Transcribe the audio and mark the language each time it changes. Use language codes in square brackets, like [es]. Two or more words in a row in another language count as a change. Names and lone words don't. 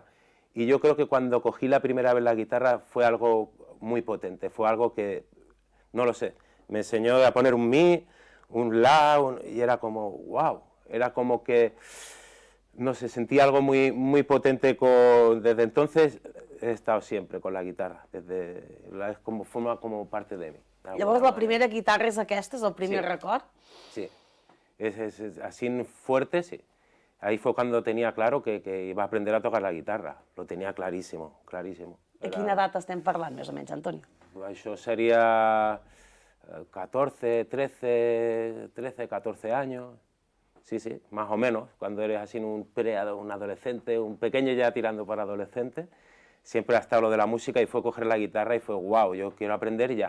[es] Y yo creo que cuando cogí la primera vez la guitarra fue algo muy potente, fue algo que, no lo sé, me enseñó a poner un mi, un la, y era como, wow, era como que, no sé, sentí algo muy potente desde entonces he estado siempre con la guitarra, forma como parte de mí. [ca] Llavors la primera guitarra és aquesta, és el primer record? [es] Sí, así fuerte, sí. Ahí fue cuando tenía claro que iba a aprender a tocar la guitarra, lo tenía clarísimo, clarísimo. [ca] A quina edat estem parlant, més o menys, Antonio? [es] Això sería 14, 14 años, sí, más o menos, cuando eres así un adolescente, un pequeño ya tirando para adolescente, siempre ha estado lo de la música y fue coger la guitarra y fue, wow, yo quiero aprender ya.